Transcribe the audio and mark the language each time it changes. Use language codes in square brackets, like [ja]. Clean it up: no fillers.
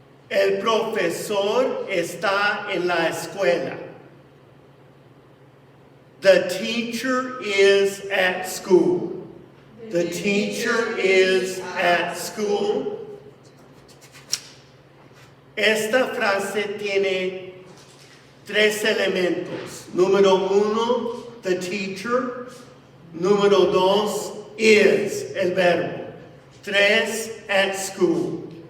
[es] El profesor está en la escuela. [en] The teacher is at school. The teacher is at school. [es] Esta frase tiene tres elementos. Número uno, the teacher. Número dos, is, el verbo. Tres, at school.